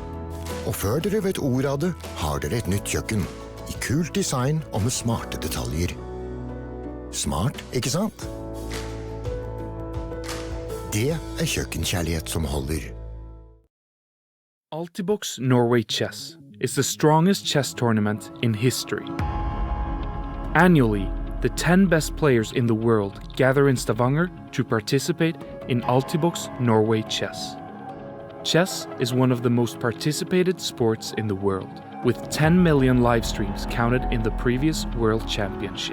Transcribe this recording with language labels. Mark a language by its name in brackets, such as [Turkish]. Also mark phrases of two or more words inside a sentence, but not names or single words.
[Norwegian] Og før dere vet ordet av det, har dere et nytt kjøkken. I kult design og med smarte detaljer. Smart, ikke sant? Det er kjøkkenkjærlighet som holder. [English] Altibox Norway Chess is the strongest chess tournament in history. Annually, the 10 best players in the world gather in Stavanger to participate in Altibox Norway Chess. Chess is one of the most participated sports in the world, with 10 million live streams counted in the previous World Championship.